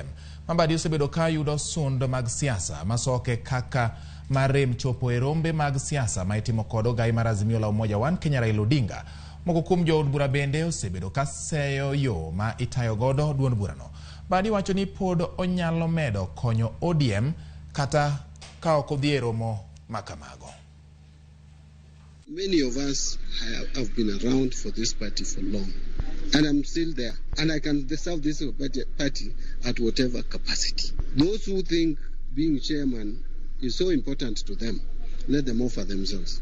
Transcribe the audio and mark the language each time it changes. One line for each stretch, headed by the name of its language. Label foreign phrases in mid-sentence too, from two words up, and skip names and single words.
Luo (Kenya and Tanzania): Mbadi osebedo ka yudo sund mag siasa masoke kaka marem chopo e rombe mag siasa ma itimo kod ogai mar Azimio la Umoja One Kenya Raila Odinga. Moko kuom jood bura bende osebedo ka seyo yo ma itayo godo duond bura no. Mbadi wacho ni pod onyalo medo konyo ODM kata ka ok odhi e romo makamago.
English: Many of us have been around for this party for long, and I'm still there, and I can serve this party at whatever capacity. Those who think being chairman is so important to them, let them offer themselves.